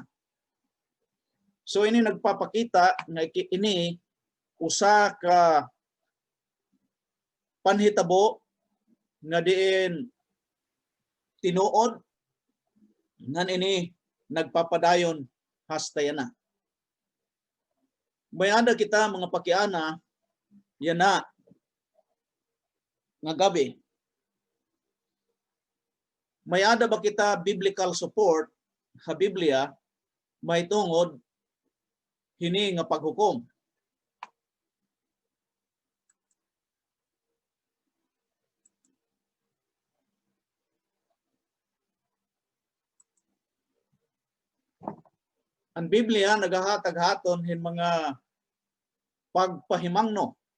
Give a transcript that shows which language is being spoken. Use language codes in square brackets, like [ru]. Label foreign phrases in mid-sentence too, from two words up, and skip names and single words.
[war] So ini nagpapakita nga ini usa ka panhitabo nga diin tinuod ngan ini nagpapadayon hastayana. Mayanda kita mga pakiana yana nga gabi. Mayada ba kita [en] biblical support [war] sa Biblia may tungod hini nga paghukom? Ang Biblia nagahatag haton hin mga pagpahimangno.